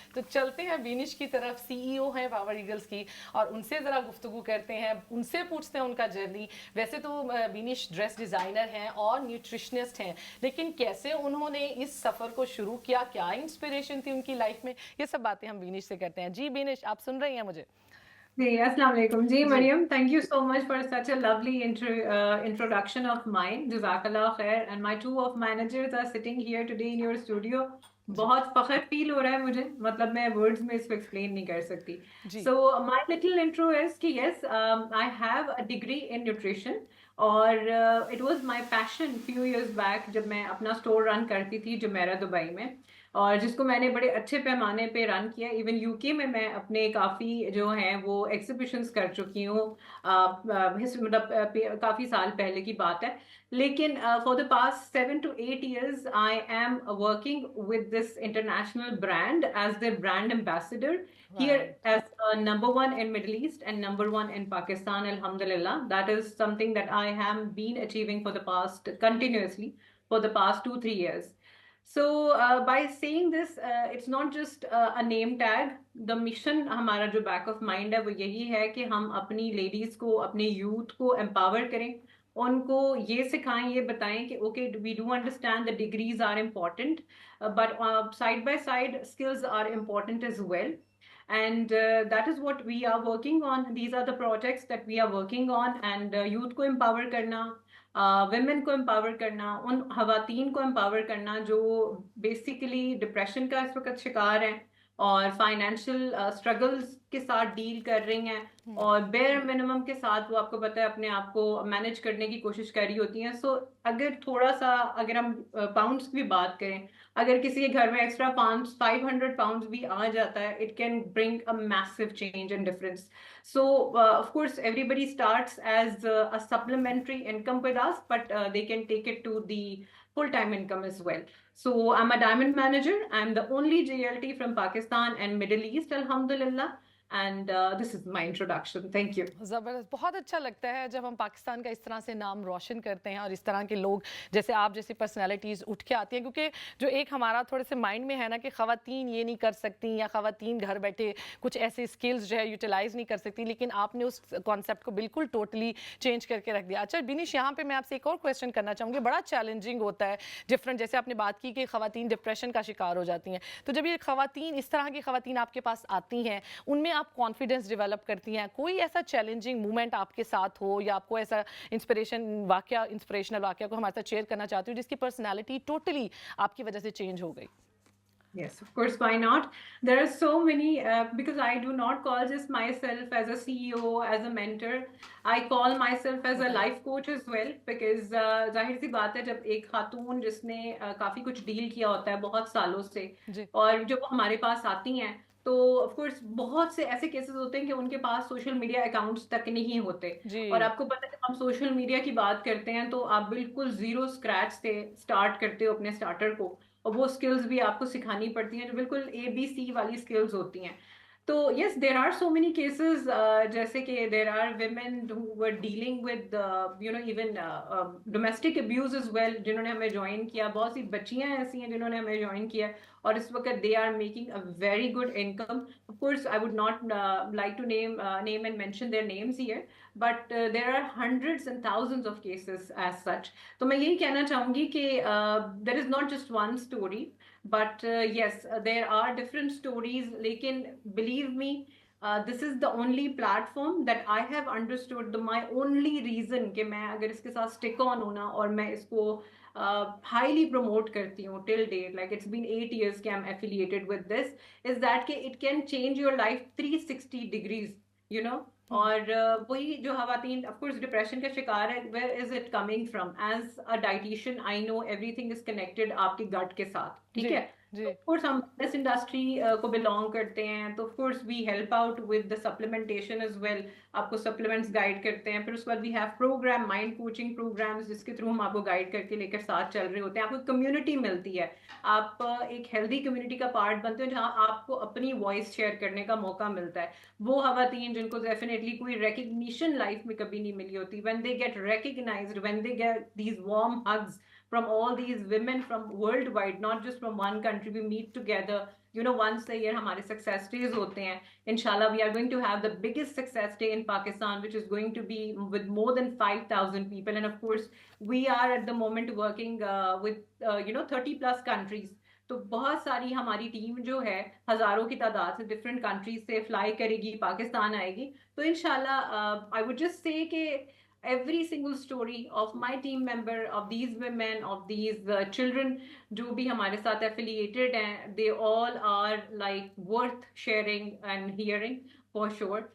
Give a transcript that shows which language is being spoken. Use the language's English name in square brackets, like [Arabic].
[Urdu] تو چلتے ہیں بینش کی طرف, سی ای او ہیں پاور ایگلز کی, اور ان سے ذرا گفتگو کرتے ہیں, ان سے پوچھتے ہیں ان کا جرنی. ویسے تو بینش ڈریس ڈیزائنر ہیں اور نیوٹریشنسٹ ہیں, لیکن کیسے انہوں نے اس سفر کو شروع کیا, کیا انسپریشن تھی ان کی لائف میں, یہ سب باتیں ہم بینش سے کرتے ہیں. جی بینش, آپ سن رہی ہیں مجھے؟ جی السلام علیکم. [English] جی Maryam, thank you so much for such a lovely introduction of mine. [Urdu] جزاک اللہ خیر. [English] And my 2 of managers are sitting here today in your studio. [Urdu] بہت فخر فیل ہو رہا ہے مجھے, مطلب میں ورڈز میں اس کو ایکسپلین نہیں کر سکتی. [English] So my little intro is [Urdu] کہ [English] yes, I have a degree in nutrition, [Urdu] اور [English] it was my passion few years back [Urdu] جب میں اپنا اسٹور رن کرتی تھی جمیرہ دبئی میں, اور جس کو میں نے بڑے اچھے پیمانے پہ رن کیا. ایون یو کے میں اپنے کافی جو ہیں وہ ایگزیبیشنس کر چکی ہوں, مطلب کافی سال پہلے کی بات ہے. لیکن [English] For the past 7 to 8 years I am working with this international brand as their brand ambassador here as number 1 in Middle East and number 1 in Pakistan. Alhamdulillah, that is something that I have been achieving for the past continuously for the past 2-3 years. So by saying this, it's not just a name tag. The mission [Urdu] ہمارا جو [English] back of mind [Urdu] ہے وہ یہی ہے کہ ہم اپنی ladies کو, اپنے یوتھ کو امپاور کریں, ان کو یہ سکھائیں, یہ بتائیں کہ [English] Okay we do understand the degrees are important, but side by side skills are important as well. And that is what we are working on. These are the projects that we are working on. And youth [Urdu] کو empower کرنا, women کو empower کرنا, ان خواتین کو empower کرنا جو basically depression کا اس وقت شکار ہیں, اور فائنینشیل اسٹرگلس کے ساتھ ڈیل کر رہی ہیں اور بیئر منیمم کے ساتھ وہ آپ کو پتہ ہے اپنے آپ کو مینیج کرنے کی کوشش کر رہی ہوتی ہیں. سو اگر تھوڑا سا اگر ہم پاؤنڈس کی بھی بات کریں, اگر کسی کے گھر میں ایکسٹرا 500 pounds بھی آ جاتا ہے, [English] It can bring a massive change and difference. So of course everybody starts as a supplementary income with us, but they can take it to the full-time income as well. So I'm a diamond manager. I'm the only JLT from Pakistan and Middle East, alhamdulillah. And this is my introduction. Thank you. [Urdu] زبردست. بہت اچھا لگتا ہے جب ہم پاکستان کا اس طرح سے نام روشن کرتے ہیں اور اس طرح کے لوگ جیسے آپ جیسی پرسنالٹیز اٹھ کے آتی ہیں, کیونکہ جو ایک ہمارا تھوڑے سے مائنڈ میں ہے نا کہ خواتین یہ نہیں کر سکتی یا خواتین گھر بیٹھے کچھ ایسے اسکلز جو ہے یوٹیلائز نہیں کر سکتی, لیکن آپ نے اس کانسیپٹ کو بالکل ٹوٹلی چینج کر کے رکھ دیا. اچھا بینش, یہاں پہ میں آپ سے ایک اور کویسچن کرنا چاہوں گی. بڑا چیلنجنگ ہوتا ہے ڈفرینٹ, جیسے آپ نے بات کی کہ خواتین ڈپریشن کا شکار ہو جاتی ہیں, تو جب یہ خواتین اس طرح کی خواتین آپ کے پاس آتی ہیں, ان میں آپ کانفیڈنس ڈیولپ کرتی ہیں, کوئی ایسا چیلنجنگ مومنٹ آپ کے ساتھ ہو یا آپ کو ایسا انسپریشنل واقعہ کو ہمارے ساتھ شیئر کرنا چاہتی ہوں جس کی پرسنالٹی ٹوٹلی آپ کی وجہ سے چینج ہو گئی؟ [English] Yes, of course, why not? There are so many, because I do not call just myself as a CEO, as a mentor. I call myself as a life coach as well, because [Urdu] ظاہر سی بات ہے جب ایک خاتون جس نے کافی کچھ deal کیا ہوتا ہے بہت سالوں سے, اور جب وہ ہمارے پاس آتی ہیں تو آف کورس بہت سے ایسے کیسز ہوتے ہیں کہ ان کے پاس سوشل میڈیا اکاؤنٹس تک نہیں ہوتے, اور آپ کو پتہ ہے ہم سوشل میڈیا کی بات کرتے ہیں تو آپ بالکل زیرو اسکریچ سے اسٹارٹ کرتے ہو اپنے اسٹارٹر کو, اور وہ اسکلز بھی آپ کو سکھانی پڑتی ہیں جو بالکل ABC والی اسکلز ہوتی ہیں. [English] تو yes, there are so many cases, [Urdu] جیسے کہ [English] there are women who are dealing with even domestic abuse as well, [Urdu] جنہوں نے ہمیں جوائن کیا. بہت سی بچیاں ایسی ہیں جنہوں نے ہمیں جوائن کیا اور اس وقت [English] They are making a very good income. Of course I would not like to name and mention their names here, but there are hundreds and thousands of cases as such. [Urdu] تو میں یہی کہنا چاہوں گی کہ [English] there is not just one story, but yes, there are different stories, [Urdu] lekin [English] believe me, this is the only platform that I have understood, my only reason [Urdu] کہ میں اگر اس کے ساتھ [English] stick on [Urdu] ہوں نا اور میں اس کو [English] highly promote [Urdu] کرتی ہوں [English] till date, like it's been 8 years کہ I'm affiliated with this, is that کہ it can change your life 360 degrees, you know. [Urdu] اور وہی جو خواتین آف کورس ڈپریشن کا شکار ہے, [English] Where is it coming from? As a dietician I know everything is connected [Urdu] آپ کی گٹ کے ساتھ, ٹھیک ہے. آف کورس ہم اس انڈسٹری کو بلانگ کرتے ہیں تو of course [English] we help out with the supplementation as well, [Urdu] آپ کو سپلیمنٹس گائڈ کرتے ہیں. پھر اس کے بعد [English] we have program, [Urdu] mind coaching programmes, جس کے تھرو ہم آپ کو گائڈ کر کے لے کر ساتھ چل رہے ہوتے ہیں. آپ کو کمیونٹی ملتی ہے, آپ ایک ہیلدی کمیونٹی کا پارٹ بنتے ہیں جہاں آپ کو اپنی وائس شیئر کرنے کا موقع ملتا ہے. وہ خواتین جن کو ڈیفینیٹلی کوئی ریکگنیشن لائف میں کبھی نہیں ملی ہوتی, [English] when they get recognized, when they get these warm hugs from all these women from worldwide, not just from one country, we meet together, you know, once a year [Urdu] ہمارے [English] success days [Urdu] ہوتے ہیں. [English] Inshallah we are going to have the biggest success day in Pakistan, which is going to be with more than 5,000 people, and of course we are at the moment working with 30 plus countries. [Urdu] تو بہت ساری ہماری team جو ہے ہزاروں کی تعداد سے ڈفرینٹ کنٹریز سے فلائی کرے گی, پاکستان آئے گی. تو انشاءاللہ [English] I would just say کہ every single story of my team member, of these women, of these children [Urdu] جو بھی ہمارے ساتھ [English] affiliated [Urdu] ہیں, [English] they all are like worth sharing and hearing for sure.